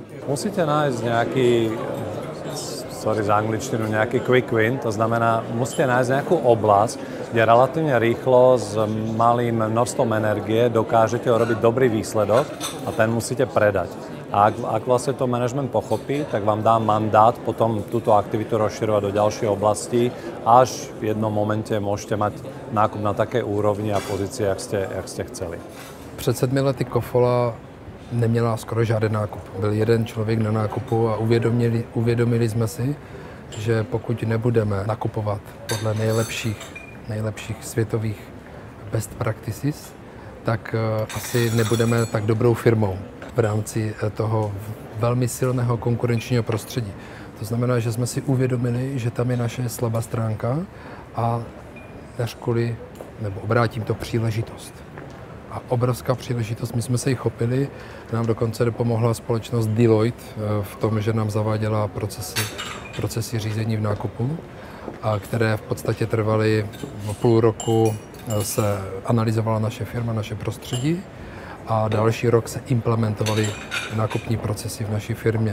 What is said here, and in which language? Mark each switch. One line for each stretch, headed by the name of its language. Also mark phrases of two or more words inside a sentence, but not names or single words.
Slovak: Musíte nájsť nejaký, sorry za angličtinu, nejaký
English: quick win,
Slovak: to znamená, musíte nájsť nejakú oblasť, kde relatívne rýchlo s malým množstvom energie dokážete urobiť dobrý výsledok a ten musíte predať. A ak vlastne to management pochopí, tak vám dá mandát potom túto aktivitu rozširovať do ďalších oblastí, až v jednom momente môžete mať nákup na také úrovni a pozícii, jak ste chceli.
Czech: Před 7 lety Kofola neměla skoro žádný nákup. Byl jeden člověk na nákupu a uvědomili jsme si, že pokud nebudeme nakupovat podle nejlepších světových
English: best practices,
Czech: tak asi nebudeme tak dobrou firmou v rámci toho velmi silného konkurenčního prostředí. To znamená, že jsme si uvědomili, že tam je naše slabá stránka a neřkuli, nebo obrátím to, příležitost. A obrovská příležitost, my jsme se jí chopili, nám dokonce dopomohla společnost Deloitte v tom, že nám zaváděla procesy řízení v nákupu, a které v podstatě trvaly půl roku, se analyzovala naše firma, naše prostředí a další rok se implementovaly nákupní procesy v naší firmě.